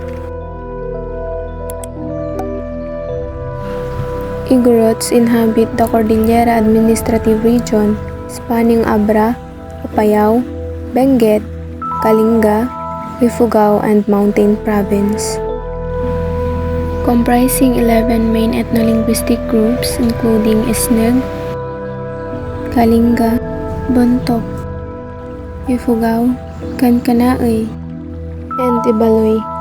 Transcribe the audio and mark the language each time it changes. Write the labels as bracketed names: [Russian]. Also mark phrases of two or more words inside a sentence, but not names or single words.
[English] Igorots inhabit the Cordillera Administrative Region spanning Abra, Apayao, Benguet, Kalinga, Ifugao, and Mountain Province. Comprising 11 main ethno-linguistic groups including Isneg, Kalinga, Bontoc, Ifugao, Kankanaey, and Ibaloy.